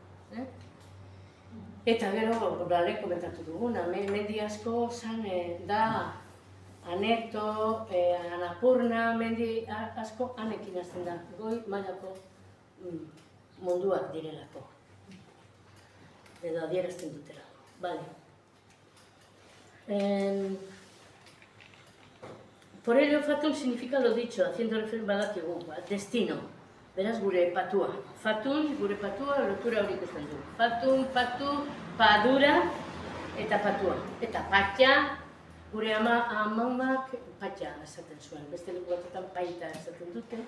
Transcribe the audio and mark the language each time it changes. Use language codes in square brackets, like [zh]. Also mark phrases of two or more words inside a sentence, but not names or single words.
[eu] Eta gero, lehen komentatu duguna, mendi asko da Aneto, Anapurna, mendi asko anekin hasten da, goi mailako munduak direlako. Edo adierazten dutelako. Vale. [es] Por ello, Fatun significa lo dicho, haciendo referencia badakigu, destino. [eu] Beraz, gure patua. Fatun, gure patua, lotura hori ikusten du. Fatun, patu, padura eta patua. Eta patxa, gure amamak patxa esaten zuen. Beste leku batetan paita esaten dute.